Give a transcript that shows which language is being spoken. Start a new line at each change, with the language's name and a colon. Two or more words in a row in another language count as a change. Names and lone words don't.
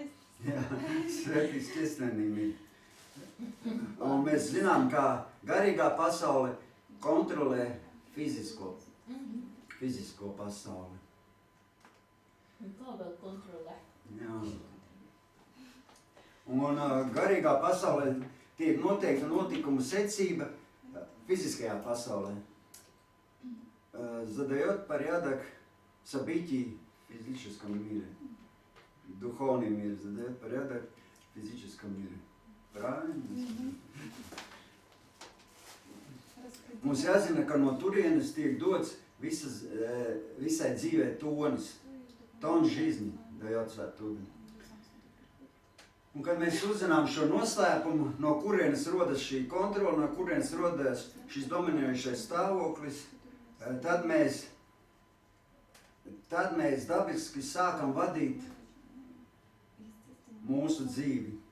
Latvian: Jā, svētais ķestvenim ir. Un mēs zinām, ka garīgā pasaule kontrolē fizisko pasauli. Un kā vēl kontrolē? Jā. Un garīgā pasaulē tiek noteikta notikumu secība fiziskajā pasaulē.
Russian: Задает порядок событий в физическом мире. Духовный мир задает порядок в физическом мире. Правильно?
Latvian: Mums jāzina, ka no turienes tiek dots visai dzīvē tonis.
Russian: Ton жизни дается оттуда.
Latvian: Un kad mēs uzzinām šo noslēpumu, no kurienes rodas šī kontrola, no kurienes rodas šis dominējušais stāvoklis, tad mēs dabiski sākam vadīt mūsu dzīvi.